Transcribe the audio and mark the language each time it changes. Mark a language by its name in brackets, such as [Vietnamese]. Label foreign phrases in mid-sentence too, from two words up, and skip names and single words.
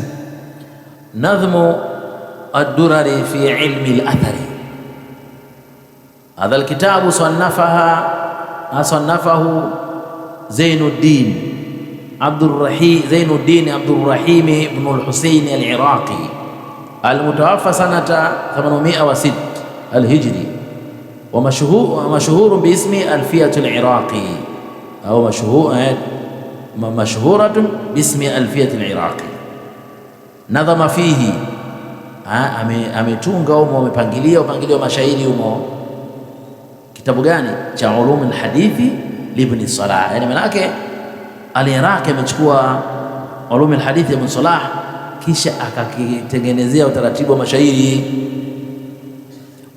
[Arabic] نظم الدرر في علم الأثر، هذا الكتاب صنفه زين الدين عبد الرحيم بن الحسين العراقي، المتوفى سنة 806 الهجري، ومشهور باسم ألفية العراقي، أو مشهورة باسم ألفية العراقي. نظم فيه [Swahili] ametunga umo, amepangilia mashairi umo. Kitabu gani? Cha ulum alhadithi libn Salah. Yani maana yake al-Iraqi amechukua ulum alhadithi ibn Salah kisha akakitengenezea utaratibu wa mashairi.